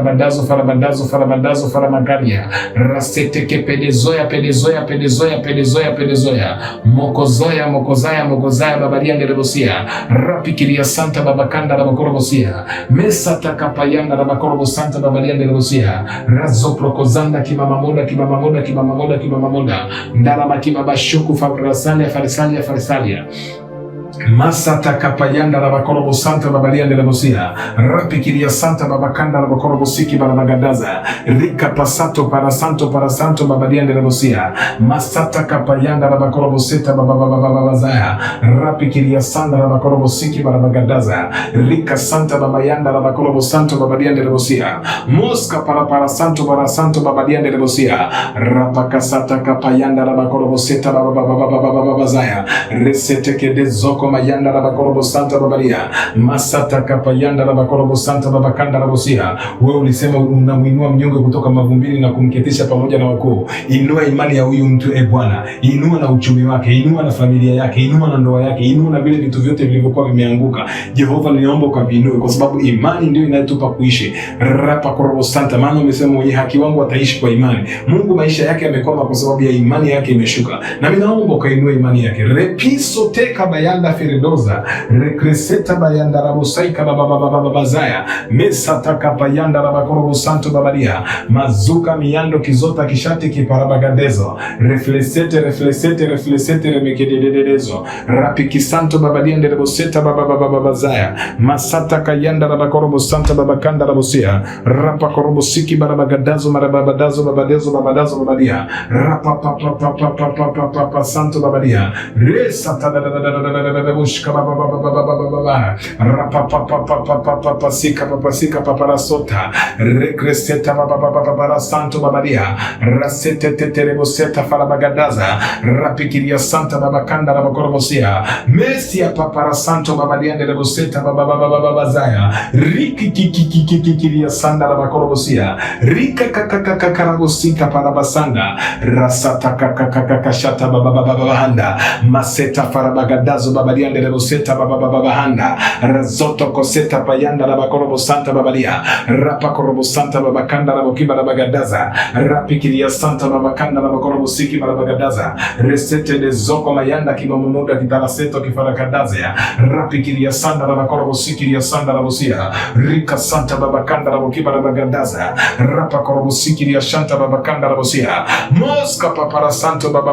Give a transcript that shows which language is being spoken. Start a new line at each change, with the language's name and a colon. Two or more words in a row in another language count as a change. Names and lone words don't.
Swahili: faramagaria rasete ke pedezoya mokozaya babalianda la bosia rapikiria santa babakanda la bakorobosia mesata kapayanda la bakorobo santa babalianda la bosia razo prokozanda kimamamoda ndaraba kibabashuku farisalia Masata kapayanda la bakorobo santa babalia de la bosia rapikiria santa babakanda la bakorobo siki barabagadaza rika pasato para santo babalia de la bosia masata kapayanda la bakorobo seta babazaya rapikiria santa la bakorobo siki barabagadaza rika santa babayanda la bakorobo santo babalia de la bosia moska para santo babalia de la bosia rapakasata kapayanda la bakorobo seta babazaya resete ke dezoko zoko mayanda la bakorobo santa babalia masata kapayanda la bakorobo santa babakanda la bosia. Wewe ulisema unamuinua mnyonge kutoka mavumbini na kumketisha pamoja na wakuu. Inua imani ya huyu mtu Bwana, inua na uchumi wake, inua na familia yake, inua na ndoa yake, inua na vile vitu vyote vilivyokuwa vimeanguka. Jehova, ninaomba ukavinue, kwa sababu imani ndio inayotupa kuishi. Rapa korobo santa, maana umesema mwenye haki wangu ataishi kwa imani. Mungu maisha yake yamekwama kwa sababu ya imani yake imeshuka. Na mimi naomba ukainue imani yake. Repiso teka bayanda firidoza, rekreseta bayanda rabosaika babazaya, mesata kapayanda rabakorobo santo babadia, mazuka miyando kizota kishati kiparabagadezo, reflesete remekedededezo, rapiki santo babadia ndereboseta babazaya, masata kayanda rabakorobo santa babakanda rabosia, rapa korobo siki barabagadazo marababadazo babadazo babadia, rapa papa santo babadia, resata bushka bababababababa, rapa papa sika paparasota, recreseta bababababara santo babadia, rasete tetereboseta farabagadaza, rapikiria santa babakanda rabakorobosia, mesia papara santo babadia ndereboseta bababababazaya, rikikikikikikiria sanda rabakorobosia, rika kakakarabosika parabasanda, rasata kakakakashata bababababahanda, maseta farabagadazo babadia ndereboseta bababababahanda, razoto koseta payanda rabakorobo santa babadia, rapa korobo santa babakanda rabokiba rabagadaza, rapikiria santa babakanda rabakorobo siki barabagadaza, resete de zoko mayanda kimamumuda kitaraseto kifarakadazea, rapikiria santa rabakorobo sikiria santa rabosia, rika santa babakanda rabokiba rabagadaza, rapa korobo sikiria shanta babakanda rabosia, moska papara santo